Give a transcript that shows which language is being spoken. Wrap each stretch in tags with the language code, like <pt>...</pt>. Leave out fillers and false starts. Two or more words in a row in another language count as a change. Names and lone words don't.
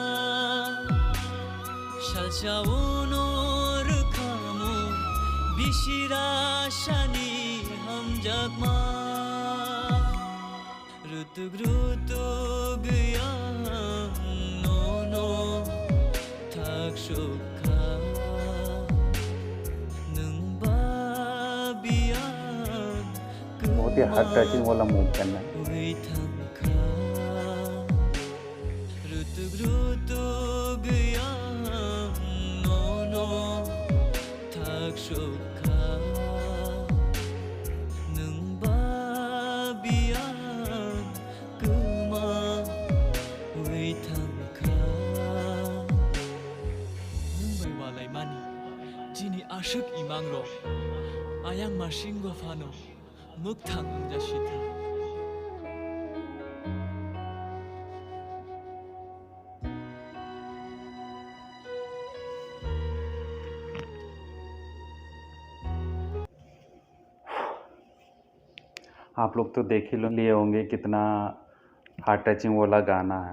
<trp>shal shauno rukhamu bishira shani ham jakma rutug yang no no thak shukha nung babiyan</trp> <hi>बहुत ही</hi> <en>heart touching</en> <hi>वाला मूव करना है।</hi> <trp>Rutug yang no no thak shukha nung babiyan kuma ui thangkha nung bai walai mani jini ashuk imang ro ayang marsing go fano muk thang jashita</trp> <hi>आप लोग तो देख ही लिए होंगे कितना</hi> <en>heart touching</en> <hi>वाला गाना है।</hi>